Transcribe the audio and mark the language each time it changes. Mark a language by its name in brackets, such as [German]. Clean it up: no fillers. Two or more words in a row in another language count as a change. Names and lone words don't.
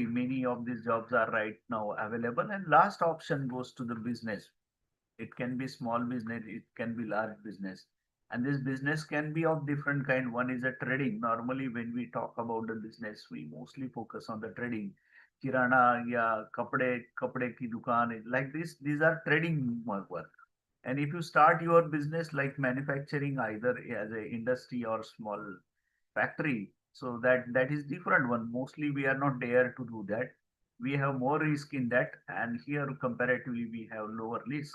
[English] Many of these jobs are right now available. And last option goes to the business. It can be small business, it can be large business. And this business can be of different kind. One is a trading. Normally, when we talk about the business, we mostly focus on the trading. [Hindi] Kirana, yeah, कपड़े की दुकान, [English] like this, these are trading work. And if you start your business like manufacturing, either as a industry or small factory, so that is different one. Mostly we are not there to do that. We have more risk in that, and here comparatively we have lower risk.